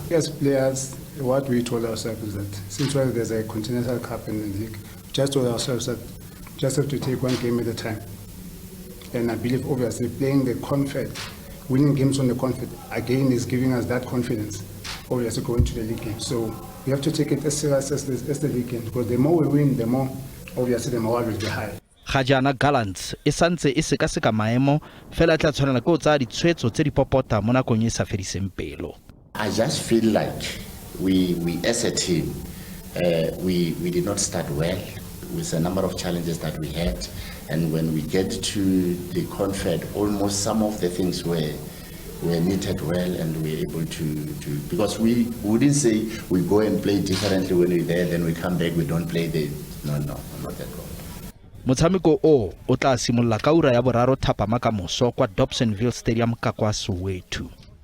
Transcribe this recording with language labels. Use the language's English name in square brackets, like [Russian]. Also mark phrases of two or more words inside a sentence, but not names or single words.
[English] As players, what we told ourselves is that since there's a continental cup in the league, we just told ourselves that we just have to take one game at a time. And I believe obviously playing the Confed, winning games on the Confed, again is giving us that confidence, obviously going to the league game. So we have to take it as serious as the league game because the more we win, the more obviously the morale will be high. [Tswana] Ga jaana Gallants e santse e sekaseka maemo fela tla tshwanela ke go tsaya ditshwetso tse di popota mo nakong e sa fediseng pelo. [English] I just feel like we as a team we did not start well with a number of challenges that we had, and when we get to the Confed, almost some of the things were knitted well and we were able to because we wouldn't say we go and play differently when we're there, then we come back, we don't play the no, not that well. [Tswana] Motshameko o tla simolola ka ura ya boraro thapama ka moso kwa Dobsonville Stadium ka kwa Soweto.